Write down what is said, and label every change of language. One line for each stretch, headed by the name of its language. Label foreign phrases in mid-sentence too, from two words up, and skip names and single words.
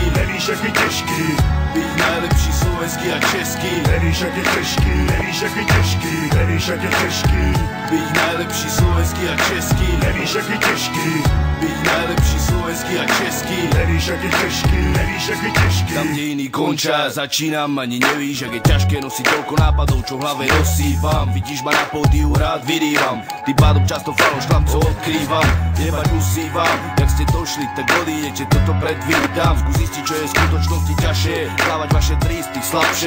Czech: Nevíš, jak je těžký být najlepší slovenský a český. Nevíš, jak je těžký, nevíš, jak je těžký. Nevíš, jak je těžký být najlepší slovenský a český. Nevíš, jak je těžký být najlepší slovenský a český. Nevíš, jak je těžký, nevíš, jak je těžký.
Slovak: Tam, kde iný končia, začínam, ani
Czech: nevíš, jak je
Slovak: ťažké nosiť toľko nápadov, čo v hlave rozsývam. Vidíš ma na pódiu, rád vyrývam, tým pádom často faloš chlapcov odkrývam. Jebať musívam, jak ste došli, tak odídete, toto predvídam. Skús zistiť, čo je v skutočnosti ťažšie, plávať vaše tristy slabšie.